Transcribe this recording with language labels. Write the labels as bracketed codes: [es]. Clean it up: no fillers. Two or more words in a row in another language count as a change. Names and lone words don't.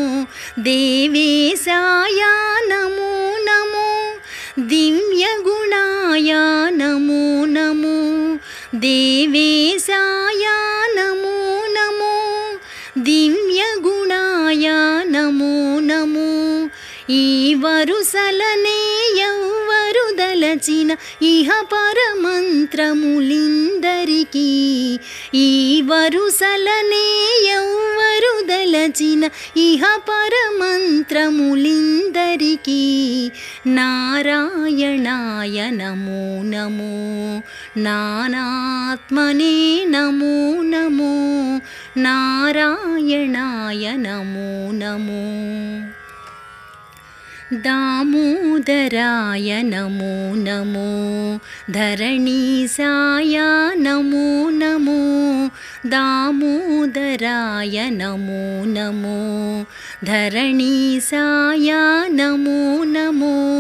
[sa] देवेशाय नमो नमो दिव्यगुणाय नमो नमो देवेशाय नमो नमो दिव्यगुणाय नमो नमो [te] ఈ వరుసలనే ఎవ్వరు దలచిన ఇహ పరమంత్రములిందరికీ ఈ వరుసలనే ఎవ్వరు దలచిన ఇహ పరమంత్రములిందరికీ [sa] నారాయణాయ నమో నమో నానాత్మనే నమో నమో నారాయణాయ నమో నమో दामोदराय नमो नमो धरणीसाय नमो नमो दामोदराय नमो नमो धरणीसाय नमो नमो